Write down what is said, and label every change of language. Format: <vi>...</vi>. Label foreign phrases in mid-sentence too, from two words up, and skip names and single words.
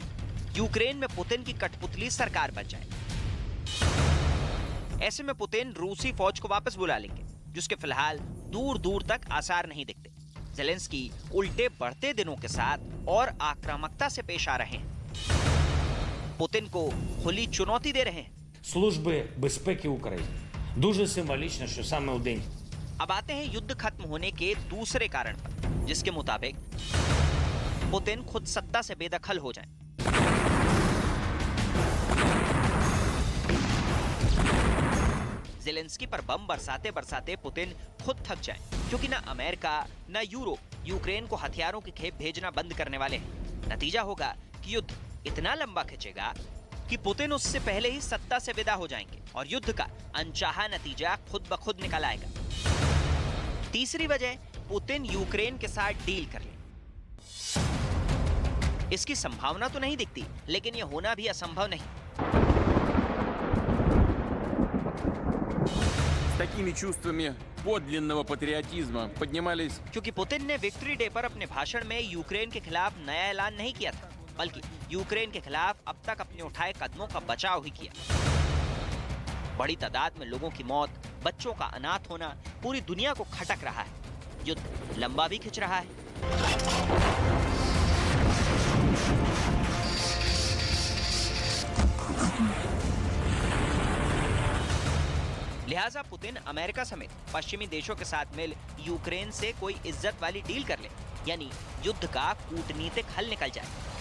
<hi>यूक्रेन में पुतिन की कठपुतली सरकार बन जाए। ऐसे में पुतिन रूसी फौज को वापस बुला लेंगे, जिसके फिलहाल दूर दूर तक आसार नहीं दिखते। जेलेंस्की उल्टे बढ़ते दिनों के साथ और आक्रामकता से पेश आ रहे हैं, पुतिन को खुली चुनौती दे रहे हैं।</hi> <uk>Служби безпеки України. Дуже символічно, що саме у день</uk> <hi>अब आते हैं युद्ध खत्म होने के दूसरे कारण पर, जिसके मुताबिक पुतिन खुद सत्ता से बेदखल हो जाएं। जेलेंस्की पर बम बरसाते बरसाते पुतिन खुद थक जाएं, क्योंकि ना अमेरिका ना यूरोप यूक्रेन को हथियारों की खेप भेजना बंद करने वाले हैं। नतीजा होगा कि युद्ध इतना लंबा खिंचेगा कि पुतिन उससे पहले ही सत्ता से विदा हो जाएंगे और युद्ध का अनचाहा नतीजा खुद ब खुद निकल आएगा। तीसरी वजह, पुतिन यूक्रेन के साथ डील कर ले। इसकी संभावना तो नहीं दिखती, लेकिन यह होना भी असंभव नहीं।</hi> <ru>С такими чувствами подлинного патриотизма поднимались.</ru> <hi>क्योंकि पुतिन ने विक्ट्री डे पर अपने भाषण में यूक्रेन के खिलाफ नया ऐलान नहीं किया था, बल्कि यूक्रेन के खिलाफ अब तक अपने उठाए कदमों का बचाव ही किया। बड़ी तादाद में लोगों की मौत, बच्चों का अनाथ होना पूरी दुनिया को खटक रहा है। युद्ध लंबा भी खिंच रहा है। लिहाजा पुतिन अमेरिका समेत पश्चिमी देशों के साथ मिल यूक्रेन से कोई इज्जत वाली डील कर ले, यानी युद्ध का कूटनीतिक हल निकल जाए।</hi>